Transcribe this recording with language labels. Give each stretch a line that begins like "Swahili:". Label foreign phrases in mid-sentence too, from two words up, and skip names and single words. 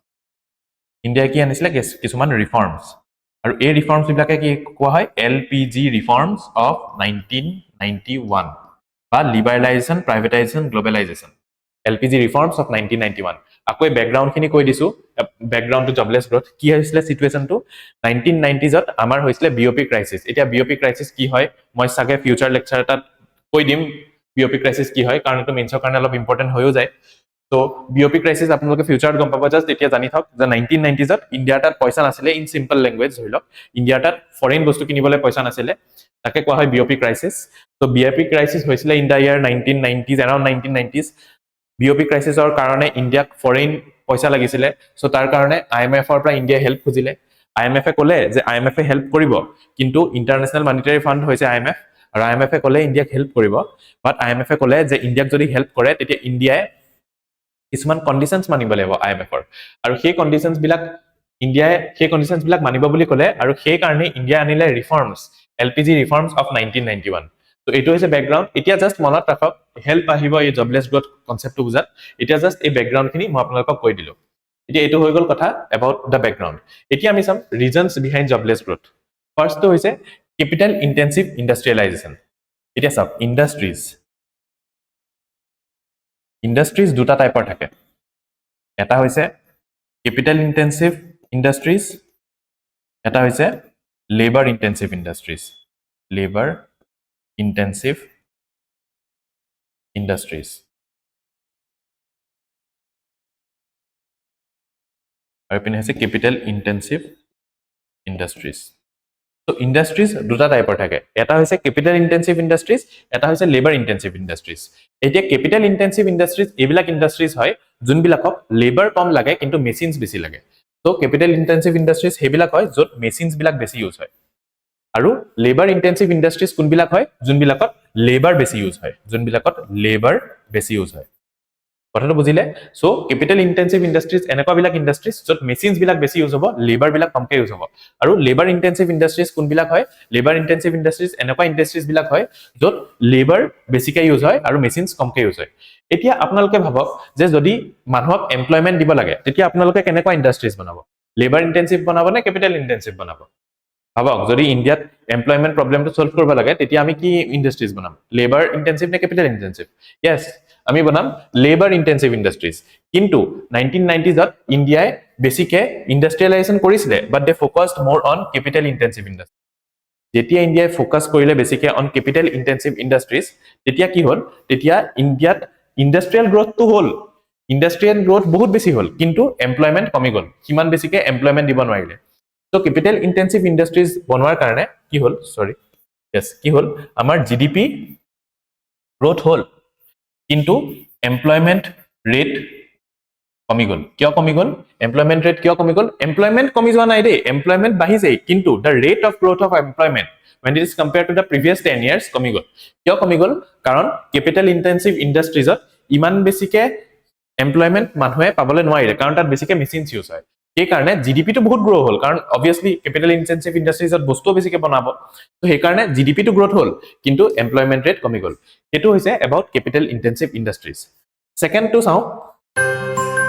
Assamese: আৰু এই ৰিফৰ্মস বিলাকে কি কোৱা হয়
English: LPG reforms of 1991
Assamese: বা
English: liberalization privatization globalization LPG reforms of 1991
Assamese: আকৌ ব্যাকগ্ৰাউন্ড খিনি কৈ দিছো
English: background to jobless growth
Assamese: কি হৈছিলে সিচুৱেশনটো 1990sত আমাৰ হৈছিলে
English: BOP crisis
Assamese: এতিয়া
English: BOP crisis
Assamese: কি হয় মই সাগে
English: future lecture
Assamese: এটাত কৈ দিম
English: BOP crisis
Assamese: কি হয় কাৰণ এটো মেইনছৰ কাৰণে অলপ ইম্পৰ্টেন্ট হৈও যায় তো
English: BOP crisis
Assamese: আপোনালোকে ফিউচাৰত গম পাব জাস্ট এতিয়া জানি থাক যে 1990sত ইণ্ডিয়াৰ তাত পইচা নাছিলে
English: in simple language
Assamese: ধৰিলক ইণ্ডিয়াৰ তাত ফৰেইন বস্তু কিনিবলৈ পইচা নাছিলে তাকে কোৱা হয়
English: BOP crisis
Assamese: তো
English: BOP crisis
Assamese: হৈছিলে
English: in the year 1990s around 1990s BOP crisisৰ
Assamese: কাৰণে ইণ্ডিয়াক ফৰেইন পইচা লাগিছিলে সো তাৰ কাৰণে আইএমএফৰ পৰা ইণ্ডিয়া হেল্প খুজিলে আইএমএফে ক'লে যে আইএমএফে হেল্প কৰিব কিন্তু ইন্টাৰনেশ্যনেল মনিটাৰী ফান্ড হৈছে আইএমএফ আৰু আইএমএফে ক'লে ইণ্ডিয়াক হেল্প কৰিব বাট আইএমএফে ক'লে যে ইণ্ডিয়াক যদি হেল্প কৰে তেতিয়া ইণ্ডিয়াই কিছুমান কন্ডিশনস মানিব লাগিব আইএমএফৰ আৰু সেই কন্ডিশনস বিলাক মানিব বুলি ক'লে আৰু সেই কাৰণে ইণ্ডিয়া আনিলে ৰিফৰ্মস
English: LPG reforms of 1991
Assamese: তো এটো হৈছে ব্যাকগ্ৰাউন্ড এতিয়া জাস্ট মনত ৰাখক হেল্প আহিব এই
English: jobless growth conceptটো
Assamese: বুজাত এতিয়া জাস্ট এই ব্যাকগ্ৰাউন্ড খিনি মই আপোনালোকক কৈ দিলো এতিয়া এটো হৈ গল কথা
English: about the background
Assamese: এতিয়া আমি চাম
English: reasons behind jobless growth first
Assamese: তো হৈছে
English: capital intensive industrialization
Assamese: এতিয়া সব industries দুটা টাইপৰ থাকে এটা হৈছে
English: capital intensive industries
Assamese: এটা হৈছে
English: labor intensive industries
Assamese: আৰু পিনে আছে
English: capital intensive industries so industries
Assamese: দুটা টাইপৰ থাকে এটা হৈছে
English: capital intensive industries
Assamese: এটা হৈছে
English: labor intensive industries
Assamese: এতিয়া
English: capital intensive industries
Assamese: এইবিলাক industries হয় যোনবিলাকক labor কম লাগে কিন্তু machines বেছি লাগে so
English: capital intensive industries
Assamese: হেবিলাক হয় যত machines বিলাক বেছি ইউজ হয় আৰু
English: labor intensive industries
Assamese: কোনবিলাক হয় যোনবিলাকত labor বেছি ইউজ হয় কথাটো বুজিলে
English: so capital intensive industries
Assamese: এনেকুৱা বিলাক ইন্ডাস্ট্রিজ যত মেচিনস বিলাক বেছি ইউজ হ'ব লেবাৰ বিলাক কমকে ইউজ হ'ব আৰু
English: labour intensive industries
Assamese: কোনবিলাক হয়
English: labour intensive industries
Assamese: এনেকুৱা ইন্ডাস্ট্রিজ বিলাক হয় যত লেবাৰ বেছিকে ইউজ হয় আৰু মেচিনস কমকে ইউজ হয় এতিয়া আপোনালোকে ভাবক যে যদি মানুহক এমপ্লয়মেন্ট দিব লাগে তেতিয়া আপোনালোকে কেনেকুৱা ইন্ডাস্ট্রিজ বনাব
English: labour intensive
Assamese: বনাব নে ক্যাপিটাল ইন্টেনসিভ বনাব ভাবক যদি ইণ্ডিয়াত এমপ্লয়মেন্ট প্ৰবলেমটো সলভ কৰিব লাগে তেতিয়া আমি কি ইন্ডাস্ট্রিজ বনাম
English: labour intensive
Assamese: নে
English: capital intensive yes
Assamese: আমি বনাম
English: labour intensive industries
Assamese: কিন্তু 1990sত ইণ্ডিয়াই বেছিকে ইন্ডাস্ট্ৰিয়েলাইজেশন কৰিছিলে
English: but they focused more on capital intensive industry
Assamese: যেতিয়া ইণ্ডিয়াই ফোকাস কৰিলে বেছিকে
English: on capital intensive industries
Assamese: তেতিয়া কি হ'ল তেতিয়া ইণ্ডিয়াত
English: industrial growthটো
Assamese: হ'ল
English: industrial growth
Assamese: বহুত বেছি হ'ল কিন্তু এমপ্লয়মেন্ট কমি গ'ল কিমান বেছিকে এমপ্লয়মেন্ট দিব নোৱাৰিলে
English: So capital intensive industries
Assamese: বনোৱাৰ কাৰণে কি হল কি হল আমাৰ
English: GDP growth
Assamese: হল কিন্তু
English: employment rate
Assamese: কমি গ'ল কিয় কমি গ'ল
English: employment rate
Assamese: কিয় কমি গ'ল এমপ্লয়মেন্ট কমি যোৱা নাই দেই এমপ্লয়মেন্ট বাঢ়িছে কিন্তু
English: the rate of growth of employment when it is compared to the previous 10 years
Assamese: কমি গ'ল কিয় কমি গ'ল কাৰণ
English: capital intensive industries
Assamese: ইমান বেছিকে এমপ্লয়মেন্ট মানুহে পাবলৈ নোৱাৰিলে কাৰণ তাত বেছিকে মেচিনস ইউজ হয় সেই কাৰণে জিডিপিটো বহুত গ্ৰো হ'ল কাৰণ অবভিয়াসলি
English: capital intensive industriesত
Assamese: বস্তু বেছিকে বনাব তো সেই কাৰণে জিডিপিটো গ্ৰোথ হ'ল কিন্তু
English: employment rate
Assamese: কমি গ'ল এটো হৈছে
English: about capital intensive industries
Assamese: সেকেন্ড টু চাও